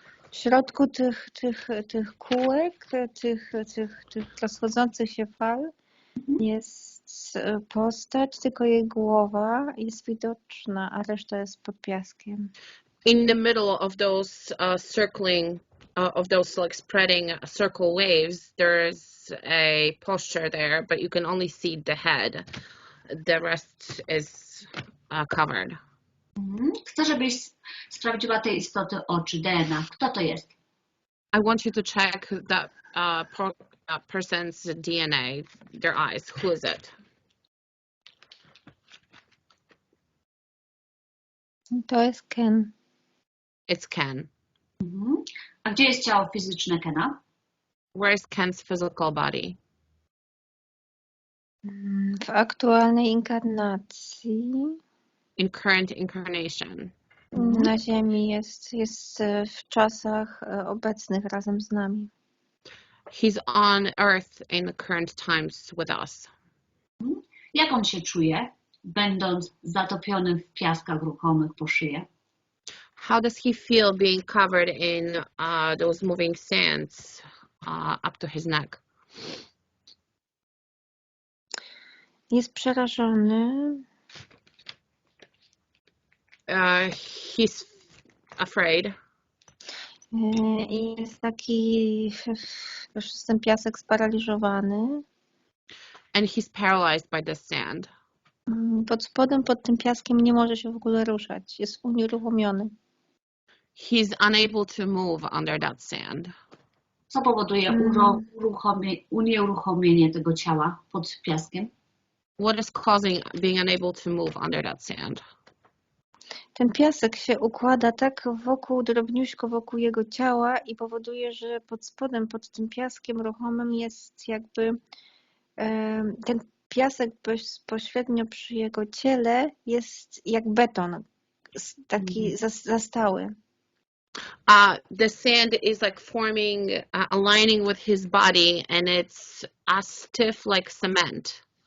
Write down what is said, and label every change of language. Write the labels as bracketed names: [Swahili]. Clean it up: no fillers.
[Polish] W środku tych kółek, tych rozchodzących się fal jest postać, tylko jej głowa jest widoczna, a reszta jest pod piaskiem. [English] In the middle of those circling, of those like spreading circle waves, there's a posture there, but you can only see the head. The rest is covered. [Polish] Chcę, żebyś sprawdziła tej istoty oczy, DNA. Kto to jest? [English] I want you to check that person's DNA, their eyes. Who is it? [Polish] To jest Ken. [English] It's Ken. [Polish] A gdzie jest ciało fizyczne Kena? [English] Where is Ken's physical body? [Polish] W aktualnej inkarnacji. [English] In current incarnation. [Polish] Na Ziemi jest w czasach obecnych razem z nami. [English] He's on Earth in the current times with us. [Polish] Jak on się czuje, będąc zatopionym w piaskach ruchomych po szyję? [English] How does he feel being covered in those moving sands up to his neck? [Polish] Jest przerażony. [English] He's afraid. [Polish] I jest taki, już jest ten piasek sparaliżowany. [English] And he's paralyzed by the sand. [Polish] Pod spodem, pod tym piaskiem nie może się w ogóle ruszać. Jest unieruchomiony. [English] He's unable to move under that sand. [Polish] Co powoduje unieruchomienie tego ciała pod piaskiem? [English] What is causing being unable to move under that sand? [Polish] Ten piasek się układa tak drobniuśko wokół jego ciała i powoduje, że pod spodem, pod tym piaskiem ruchomym jest jakby ten piasek bezpośrednio przy jego ciele jest jak beton, taki zastały. [English] The sand is like forming, aligning with his body, and it's as stiff like cement.